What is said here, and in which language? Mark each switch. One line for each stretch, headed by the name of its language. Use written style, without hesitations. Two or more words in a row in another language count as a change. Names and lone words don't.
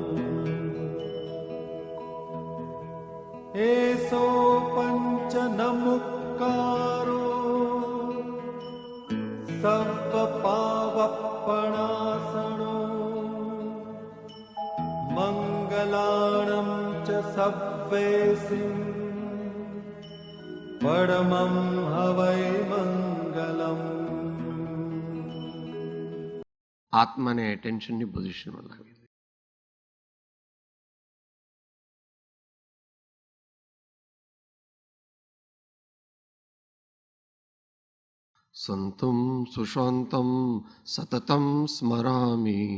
Prakrit languages: एसो पंच नमुक्कारो सर्वपावपणासनो मंगलाणं च सव्वेसिं परमं हवै मंगलम्.
Gujarati: આત્માને એટેન્શનની પોઝિશનમાં લાવી દે.
Sanskrit: संतम सुशांतम सततम स्मरामि.